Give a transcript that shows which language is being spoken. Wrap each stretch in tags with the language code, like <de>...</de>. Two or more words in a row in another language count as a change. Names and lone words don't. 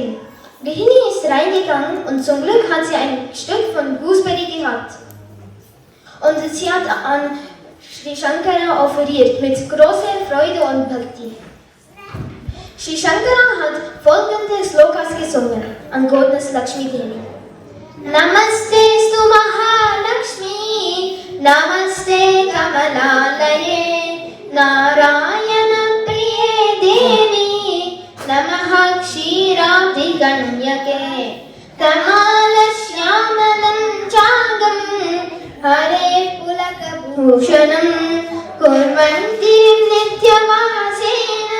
<de>Grihini ist reingegangen und zum Glück hat sie ein Stück von Gooseberry gehabt. Und sie hat an Sri Shankara offeriert mit großer Freude und Bhakti. Sri Shankara hat folgende Slokas gesungen an Goddess Lakshmi Devi.</de> <sa>नमस्ते स्तु महालक्ष्मि नमस्ते कमलालये नारायण प्रिये देवि नमः क्षीराब्धि कन्यके, तमाल श्यामलं चागं हरे पुलक भूषणम् कुर्वन्तीं नित्यवासेन,</sa>